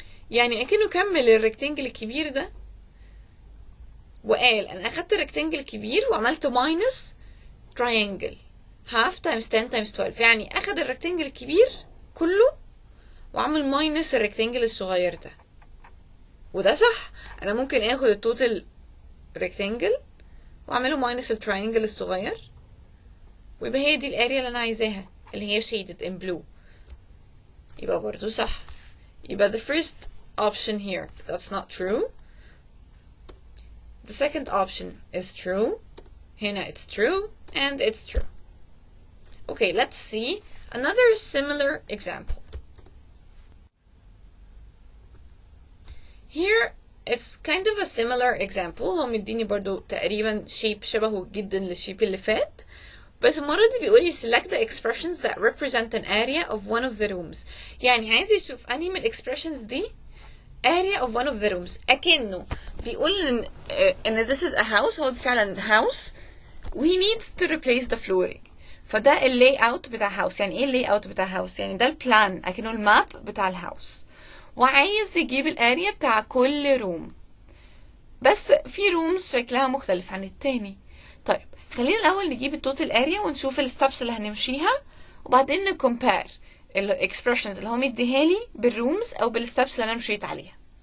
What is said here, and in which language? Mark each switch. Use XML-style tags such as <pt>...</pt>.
<ar>يعني اكنه كمل الريكتانجل الكبير ده وقال انا اخدت الريكتانجل الكبير وعملت ماينس triangle</ar> <en>half times 10 times 12،</en> <ar>يعني اخد الريكتانجل الكبير كله وعمل ماينس الريكتانجل الصغير ده، وده صح. انا ممكن اخد التوتال ريكتانجل واعمله ماينس التراينجل الصغير ويبقى هي دي الاريا اللي انا عايزاها اللي هي</ar> <en>shaded in blue،</en> <ar>يبقى برضو صح. يبقى</ar> <en>the first option here that's not true. The second option is true.</en> <ar>هنا</ar> <en>it's true and it's true. Okay, let's see another similar example. Here it's kind of a similar example.</en> <ar>هو مديني برضو تقريبا shape شبهه جدا للشيب اللي فات، بس المرة دي بيقولي</ar> <en>select the expressions that represent an area of one of the rooms.</en> <ar>يعني عايز يشوف أنهي من expressions دي</ar> <en>area of one of the rooms.</en> <ar>أكنه بيقول إن</ar> <en>this is a house.</en> <ar>هو فعلا house.</ar> <en>We need to replace the flooring.</en> <ar>فده اللي اوت بتاع house. يعني ايه اللي اوت بتاع house؟ يعني ده البلان، أكنه الماب بتاع الهاوس، وعايز يجيب الاريا بتاع كل روم، بس في رومز شكلها مختلف عن التاني. طيب خلينا الاول نجيب التوتال اريا ونشوف الستبس اللي هنمشيها، وبعدين نكمبير الاكسبريشنز اللي هو مديها لي بالرومز او بالستبس اللي انا مشيت عليها.</ar>